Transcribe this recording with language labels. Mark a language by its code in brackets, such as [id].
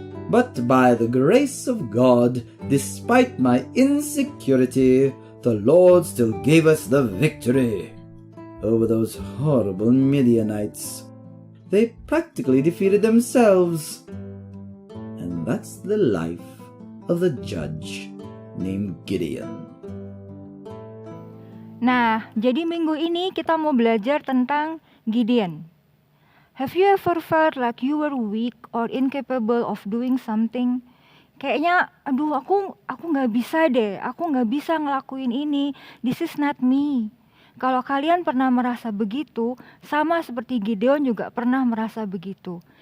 [en] But by the grace of God, despite my insecurity, the Lord still gave us the victory over those horrible Midianites. They practically defeated themselves. And that's the life of the judge named Gideon. [id] Nah, jadi minggu ini kita mau belajar tentang Gideon. [en] Have you ever felt like you were weak or incapable of doing something? [id] Kayaknya, aduh aku nggak bisa deh, aku nggak bisa ngelakuin ini, [en] this is not me. [id] Kalau kalian pernah merasa begitu, sama seperti Gideon juga pernah merasa begitu.